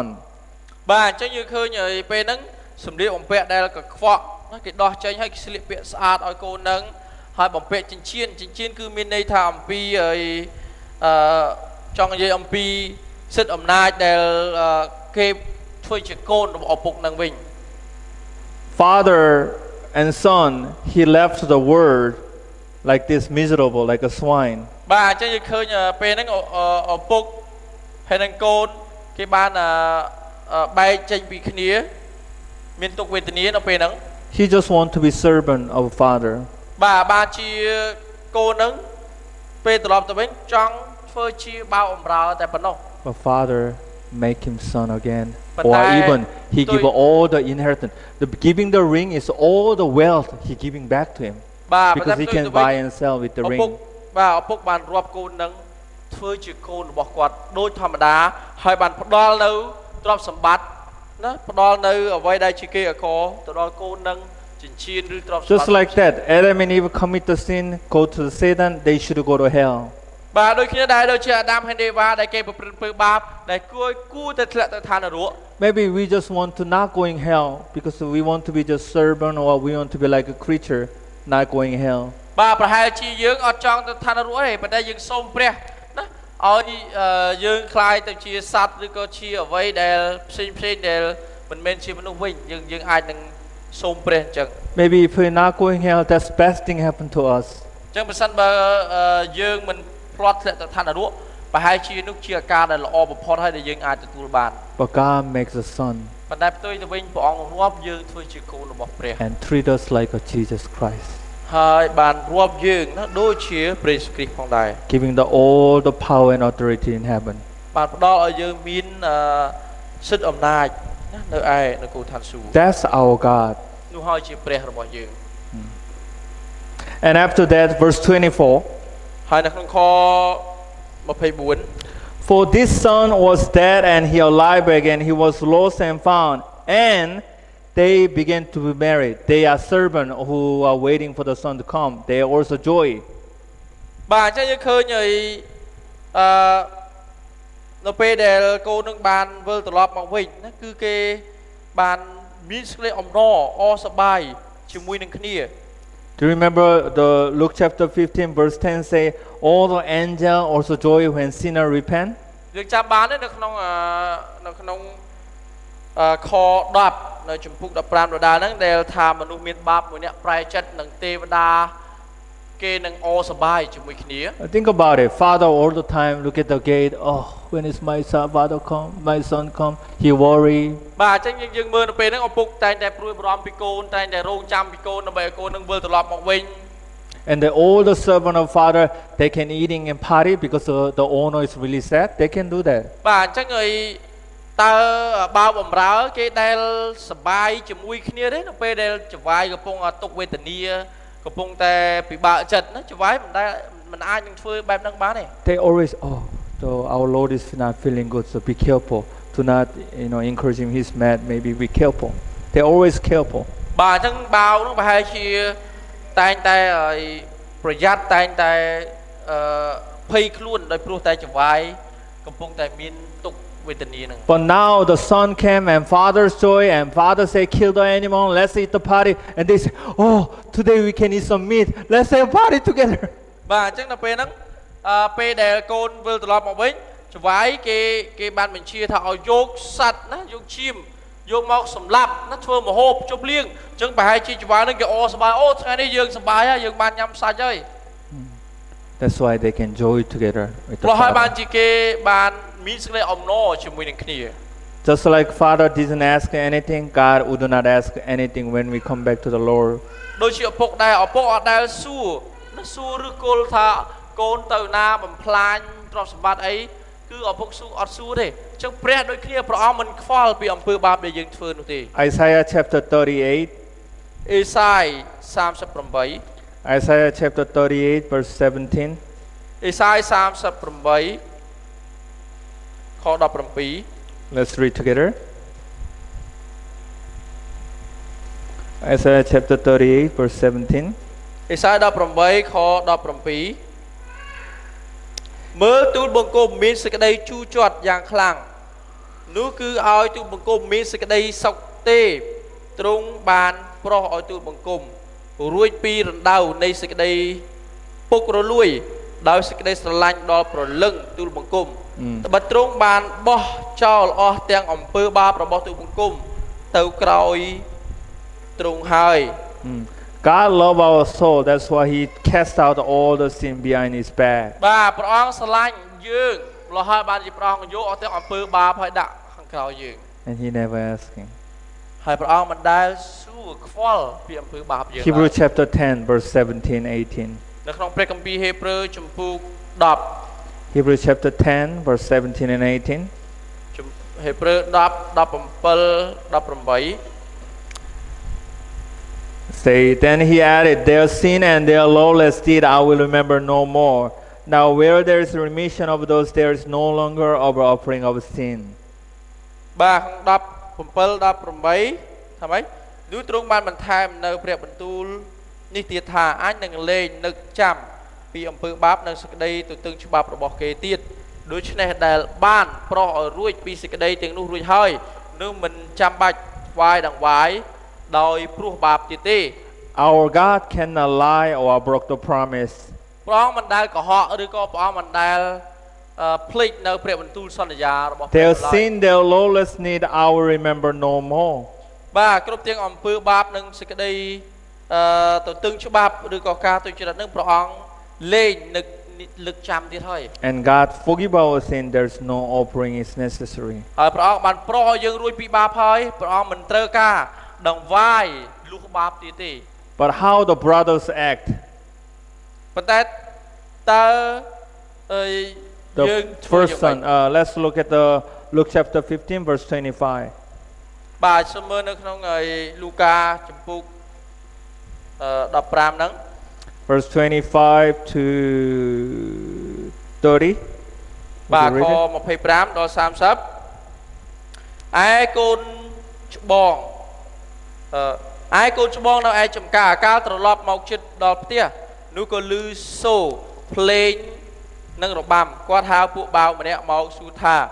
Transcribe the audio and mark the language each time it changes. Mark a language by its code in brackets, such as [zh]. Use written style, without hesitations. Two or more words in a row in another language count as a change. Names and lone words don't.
[km] បាទអញ្ចឹងយើងឃើញពេលហ្នឹងសម្លៀកបំពាក់ដែលកខ្វក់ណាគេដោះចេញហើយគេស្លៀកពាក់ស្អាតឲ្យកូនហ្នឹងហើយបំពាក់ចិញ្ចៀនគឺមានន័យថាអំពីចង់និយាយអំពីសិទ្ធិអំណាចដែលគេធ្វើជាកូនរបស់ឪពុកហ្នឹងវិញ [en] Father and son, he left the world like this, miserable, like a swine. [km] បាទអញ្ចឹងយើងឃើញពេលហ្នឹងឪពុកហើយនឹងកូនគេបានបែកចេញពីគ្នាមានទុក្ខវេទនានៅពេលហ្នឹង [en] He just want to be servant of father. [km] បាទបានជាកូនហ្នឹងពេលត្រឡប់ទៅវិញចង់ធ្វើជាបាវអំរើតែប៉ុណ្ណោះ [en] But father make him son again. But Or I- even he give tôi- all the inheritance. The giving the ring is all the wealth he giving back to him. [km] បាទ [en] Because he can buy and sell with the [km] ឪពុក [en] ring. [km] បាទឪពុកបានរាប់កូនហ្នឹងធ្វើជាកូនរបស់គាត់ដូចធម្មតាហើយបានផ្ដល់នៅទ្រព្យសម្បត្តិណាផ្ដល់នៅអ្វីដែលជាគេអកទៅដល់កូនហ្នឹងចិញ្ចៀនឬទ្រព្យសម្បត្តិ [en] Just like that, Adam and Eve commit the sin, go to the Satan, they should go to hell. [km] បាទដូចគ្នាដែរដូចជាអាដាមហើយអេវ៉ាដែលគេប្រព្រឹត្តអំពើបាបដែលគួរតែធ្លាក់ទៅឋាននរក [en] Maybe we just want to not go in hell because we want to be just servant, or we want to be like a creature, not going hell. [km] បាទប្រហែលជាយើងអត់ចង់ទៅឋាននរកទេប៉ុន្តែយើងសូមព្រះណាឲ្យយើងคล้ายទៅជាសត្វឬក៏ជាអ្វីដែលផ្សេងដែលមិនមែនជាមនុស្សវិញយើងអាចនឹងសូមព្រះអញ្ចឹង [en] Maybe if we're not going hell, that's best thing happen to us. [km] អញ្ចឹងបើសិនបើយើងមិនផ្លាត់ធ្លាក់ទៅឋាននរកប្រហែលជានោះជាអាការដែលល្អបំផុតហើយដែលយើងអាចទទួលបាន [en] But God makes a son [km] ប៉ុន្តែផ្ទុយទៅវិញព្រះអង្គរាប់យើងធ្វើជាកូនរបស់ព្រះ [en] and treat us like a Jesus Christ, [km] ហើយបានរាប់យើងណាដូចជាព្រះយេស៊ូវគ្រីស្ទផងដែរ [en] giving all the power and authority in heaven. [km] បានផ្ដល់ឲ្យយើងមានសិទ្ធិអំណាចណានៅឯនគរឋានសួគ៌ [en] That's our God. [km] នោះហើយជាព្រះរបស់យើង [en] And after that, verse 24. [km] ហើយនៅក្នុងខ24 [en] For this son was dead and he alive again. He was lost and found. And they began to be married. They are servants who are waiting for the son to come. They are also joy. [km] បាទអញ្ចឹងយើងឃើញឲ្យនៅពេលដែលកូននឹងបានវិលត្រឡប់មកវិញណាគឺគេបានមានសេចក្តីអំណរអសប្បាយជាមួយនឹងគ្នា [en] Do you remember the Luke chapter 15 verse 10 say, all the angel also joy when sinner repent? [km] យើងចាំបានទេនៅក្នុងខ10នៅជំពូក15ដដែលហ្នឹងដែលថាមនុស្សមានបាបមួយអ្នកប្រែចិត្តនឹងទេវតាគេនឹងអសប្បាយជាមួយគ្នា [en] Think about it. Father all the time look at the gate. Oh, when is my son come? He worry. [km] បាទអញ្ចឹងយើងមើលនៅពេលហ្នឹងឪពុកតែងតែព្រួយបារម្ភពីកូនតែងតែរងចាំពីកូនដើម្បីឲ្យកូននឹងវិលត្រឡប់មកវិញ [en] And all the servant of father they can eating and party because the owner is really sad. They can do that. [km] បាទអញ្ចឹងហើយតើបើបំរើគេដែលសប្បាយជាមួយគ្នាទេនៅពេលដែលចវាយកំពុងទុកវេទនាកំពុងតែពិបាកចិត្តណាចវាយមិនអាចនឹងធ្វើបែបហ្នឹងបានទេ [en] They always so our Lord is not feeling good, so be careful. Do not encourage him. He's mad. Maybe be careful. They always careful. [km] បាទអញ្ចឹងបាវហ្នឹងប្រហែលជាតែងតែប្រយ័ត្នតែងតែភ័យខ្លួនដោយព្រោះតែចវាយកំពុងតែមានទុកវេទនាហ្នឹង [en] But now the son came and father's joy and father say kill the animal, let's eat the party, and they say, oh, today we can eat some meat, let's have a party together. [km] បាទអញ្ចឹងដល់ពេលហ្នឹងពេលដែលកូនវិលត្រឡប់មកវិញចវាយគេបានបញ្ជាថាឲ្យយកសัตว์ណាយកឈាមយកមកសម្លាប់ណាធ្វើម្ហូបជប់លៀងអញ្ចឹងប្រហែលជាចវាយហ្នឹងគេអសប្បាយអូថ្ងៃនេះយើងសប្បាយហើយយើងបានញ៉ាំសាច់ហើយ [en] That's why they can joy together with the [km] ព្រោះហើយបាន [en] father. [km] ជាគេបានមានសេចក្តីអំណរជាមួយនឹងគ្នា [en] Just like father didn't ask anything, God would not ask anything when we come back to the Lord. [km] ដូចជាឪពុកដែរឪពុកអត់ដែលសួរឬគល់ថាកូនទៅណាបំផ្លាញទ្រព្យសម្បត្តិអីគឺឪពុកអត់សួរទេអញ្ចឹងព្រះដូចគ្នាព្រះអង្គមិនខ្វល់ពីអំពើបាបដែលយើងធ្វើនោះទេ [en] Isaiah chapter 38. [km] អេសាយ38 [en] Isaiah chapter 38 verse 17. [km] អេសាយ38ខ17 [en] Let's read together. Isaiah chapter 38 verse 17. [km] អេសាយ18ខ17មើលទូលបង្គំមានសេចក្តីជូរជាត់យ៉ាងខ្លាំងនោះគឺឲ្យទូលបង្គំមានសេចក្តីសុខទេទ្រង់បានប្រោះឲ្យទូលបង្គំរួចពីរណ្ដៅនៃសេចក្តីពុករលួយដោយសេចក្តីស្រឡាញ់ដល់ព្រលឹងទូលបង្គំត្បិតទ្រង់បានបោះចោលអស់ទាំងអំពើបាបរបស់ទូលបង្គំទៅក្រោយទ្រង់ហើយ [en] God loves our soul. That's why He cast out all the sin behind His back. [km] បាទព្រះអង្គស្រឡាញ់យើងម្ល៉េះហើយបានជាព្រះអង្គយកអស់ទាំងអំពើបាបហើយដាក់ខាងក្រោយយើង [en] And He never asking. [km] ហើយព្រះអង្គមិនដែលសួរខ្វល់ពីអំពើបាបយើង [en] Hebrews chapter 10 verse 17, 18. [km] នៅក្នុងព្រះគម្ពីរហេព្រើរជំពូក10 [en] Hebrews chapter 10 verse 17 and 18. [km] ហេព្រើរ10 17 18 [en] Say, then he added, their sin and their lawless deed I will remember no more. Now where there is remission of those, there is no longer over offering of sin. [km] បាទ17 18ថាម៉េចនោះទ្រង់បានបន្ថែមនៅព្រះបន្ទូលនេះទៀតថាអាចនឹងលែងនឹកចាំពីអំពើបាបនិងសេចក្តីទទឹងច្បាប់របស់គេទៀតដូច្នេះដែលបានប្រោះឲ្យរួចពីសេចក្តីទាំងនោះរួចហើយនោះមិនចាំបាច់ថ្វាយដង្វាយដោយព្រោះបាបទៀតទេ [en] Our God cannot lie or broke the promise. [km] ព្រះអង្គមិនដែលកុហកឬក៏ព្រះអង្គមិនដែលភ្លេចនៅព្រះបន្ទូលសន្យារបស់ព្រះ [en] Their sin, their lawless need I will remember no more. [km] បាទគ្រប់ទាំងអំពើបាបនិងសេចក្តីទទឹងច្បាប់ឬក៏ការទុច្ចរិតនឹងព្រះអង្គលែងនឹកចាំទៀតហើយ [en] And God forgive our sin, there's no offering is necessary. [km] ហើយព្រះអង្គបានប្រោសឲ្យយើងរួចពីបាបហើយព្រះអង្គមិនត្រូវការដង្វាយលុះបាបទៀតទេ [en] But how the brothers act? [km] ប៉ុន្តែតើយើង [en] The first son, let's look at the Luke chapter 15 verse 25. [km] បាទសូមមើលនៅក្នុងលូកាចំពុក15ហ្នឹង [en] Verse 25 to 30. [km] បាទខ25ដល់30ឯកូនច្បងឯកូនច្បងនៅឯចំការកាលត្រឡប់មកជិតដល់ផ្ទះនោះក៏ឮសូរភ្លេងនិងរបាំគាត់ហៅពួកបាវម្នាក់មកសួរថា